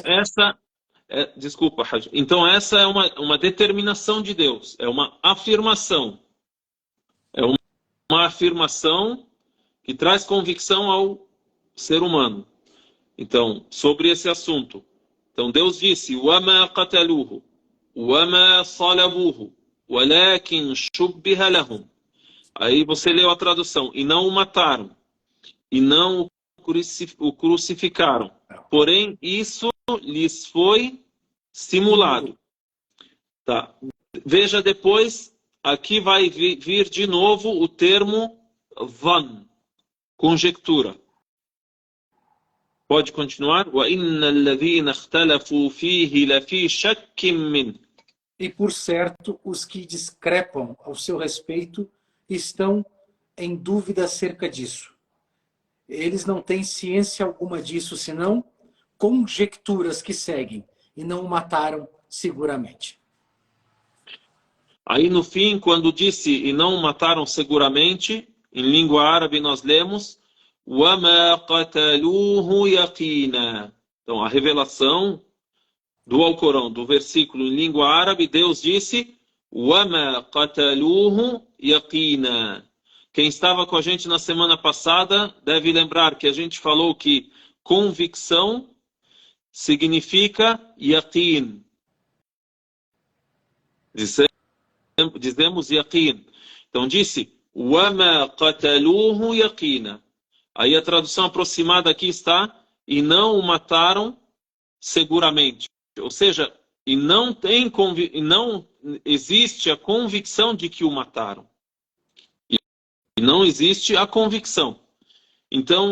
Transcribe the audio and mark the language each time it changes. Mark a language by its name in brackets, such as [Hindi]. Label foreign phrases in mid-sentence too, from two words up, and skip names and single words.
[Portuguese] desculpa, Haj. Então, essa é uma determinação de Deus, é uma afirmação. É uma afirmação que traz convicção ao ser humano. Então, sobre esse assunto. Então, Deus disse: [Arabic] وَمَا قَتَلُوهُ وَمَا صَلَبُوهُ وَلَكِنْ شُبِّهَ لَهُمْ. [Portuguese] Aí você leu a tradução. E não o mataram. E não o crucificaram. Porém, isso lhes foi simulado. Tá. Veja depois, aqui vai vir de novo o termo van, conjectura. Pode continuar? [Arabic] وَإِنَّ الَّذِينَ اخْتَلَفُوا فِيهِ لَفِي شَكٍّ مِّنْهُ. [Portuguese] E por certo, os que discrepam ao seu respeito estão em dúvida acerca disso. Eles não têm ciência alguma disso, senão conjecturas que seguem, e não o mataram seguramente. Aí no fim, quando disse e não o mataram seguramente, em língua árabe nós lemos [Arabic] وَمَا قَتَلُوهُ يَقِينًا. [Portuguese] Então a revelação do Alcorão, do versículo em língua árabe, Deus disse [Arabic] وَمَا قَتَلُوهُ يَقِينًا. [Portuguese] Quem estava com a gente na semana passada deve lembrar que a gente falou que convicção significa yaqin. Dizemos yaqin. Então disse [Arabic] وَمَا قَتَلُوهُ يَقِينًا. [Portuguese] Aí a tradução aproximada aqui está: e não o mataram seguramente. Ou seja, e não existe a convicção de que o mataram. E não existe a convicção. Então,